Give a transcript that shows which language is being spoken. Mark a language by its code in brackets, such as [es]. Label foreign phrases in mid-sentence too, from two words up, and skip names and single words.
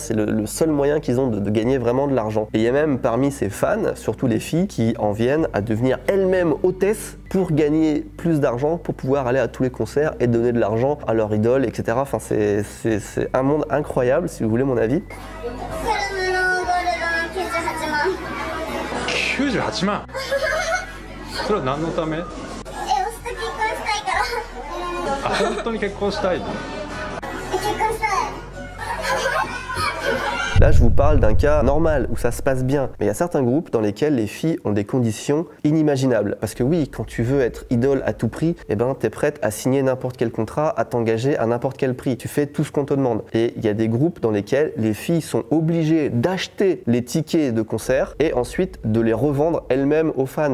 [fr] C'est le seul moyen qu'ils ont de gagner vraiment de l'argent. Et il y a même parmi ces fans, surtout les filles, qui en viennent à devenir elles-mêmes hôtesses pour gagner plus d'argent, pour pouvoir aller à tous les concerts et donner de l'argent à leur idole, etc. Enfin, c'est un monde incroyable, si vous voulez mon avis. [ja] 98 万それは何のため？推しと結婚したいから。あ、本当に結婚したい？結婚したい。 [fr] Là, je vous parle d'un cas normal, où ça se passe bien. Mais il y a certains groupes dans lesquels les filles ont des conditions inimaginables. Parce que oui, quand tu veux être idole à tout prix, t'es prête à signer n'importe quel contrat, à t'engager à n'importe quel prix. Tu fais tout ce qu'on te demande. Et il y a des groupes dans lesquels les filles sont obligées d'acheter les tickets de concert et ensuite de les revendre elles-mêmes aux fans.